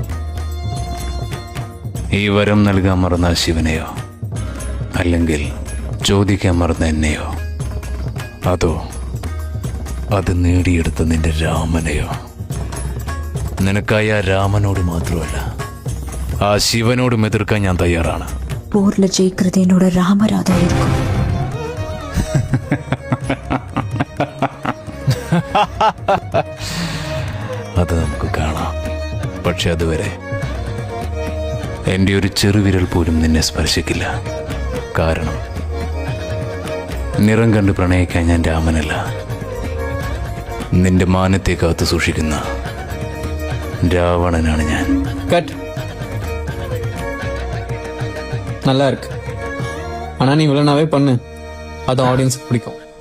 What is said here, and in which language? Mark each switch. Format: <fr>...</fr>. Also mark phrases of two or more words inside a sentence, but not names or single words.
<ml>ഈ വരം നൽകാൻ മറന്ന ശിവനെയോ, അല്ലെങ്കിൽ ചോദിക്കാൻ മറന്ന എന്നെയോ, അതോ അത് നേടിയെടുത്ത നിന്റെ രാമനെയോ? നിനക്കായി ആ രാമനോട് മാത്രമല്ല, ആ ശിവനോടും എതിർക്കാൻ ഞാൻ തയ്യാറാണ്.</ml> <ta>போர்ல ஜெயிக்கிறது என்னோட ராமராதா இருக்கும்.</ta> <ml>അത് നമുക്ക് കാണാം. പക്ഷെ അതുവരെ എൻ്റെ ഒരു ചെറുവിരൽ പോലും നിന്നെ സ്പർശിക്കില്ല. കാരണം നിറം കണ്ട് പ്രണയിക്കാൻ ഞാൻ രാമനല്ല, നിന്റെ മാനത്തെ കാത്തു സൂക്ഷിക്കുന്ന രാവണനാണ് ഞാൻ.</ml> <ta>கட். நல்லா இருக்கு. ஆனால் நீ வில்லனாவே பண்ணு, அது ஆடியன்ஸுக்கு பிடிக்கும்.</ta>